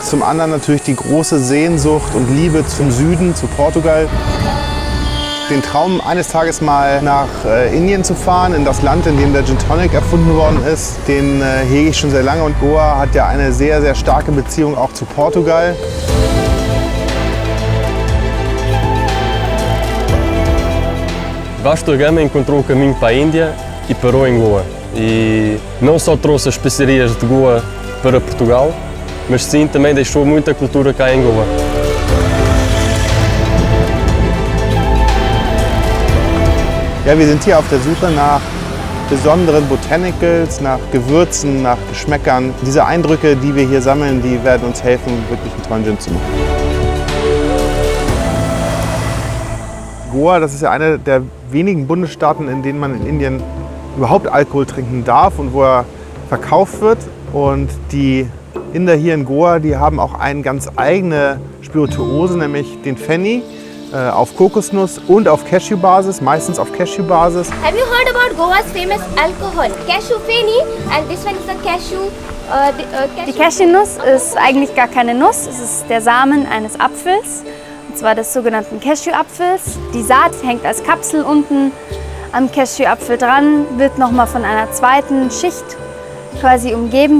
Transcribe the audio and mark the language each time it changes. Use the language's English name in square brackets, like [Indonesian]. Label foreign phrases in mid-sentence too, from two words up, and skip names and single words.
[German] Zum anderen natürlich die große Sehnsucht und Liebe zum Süden, zu Portugal. Den Traum, eines Tages mal nach Indien zu fahren, in das Land, in dem der Gin Tonic erfunden worden ist, den hege ich schon sehr lange. Und Goa hat ja eine sehr, sehr starke Beziehung auch zu Portugal. [Portuguese] Vasco da Gama encontrou o caminho para a Índia e parou em Goa. E não só trouxe as especiarias de Goa para Portugal, mas sim também deixou muita cultura cá em Goa. [German] Ja, wir sind hier auf der Suche nach besonderen Botanicals, nach Gewürzen, nach Geschmäckern. Diese Eindrücke, die wir hier sammeln, die werden uns helfen, wirklich einen tollen Gin zu machen. Goa, das ist ja einer der wenigen Bundesstaaten, in denen man in Indien überhaupt Alkohol trinken darf und wo er verkauft wird. Und die Inder hier in Goa, die haben auch eine ganz eigene Spirituose, nämlich den Fenny. Auf Kokosnuss und auf Cashew-Basis, meistens auf Cashew-Basis. [English] Have you heard about Goa's famous alcohol? Cashew Feni, and this one is the cashew. [German] Die Cashewnuss ist eigentlich gar keine Nuss, es ist der Samen eines Apfels, und zwar des sogenannten Cashew-Apfels. Die Saat hängt als Kapsel unten am Cashew-Apfel dran, wird nochmal von einer zweiten Schicht quasi umgeben.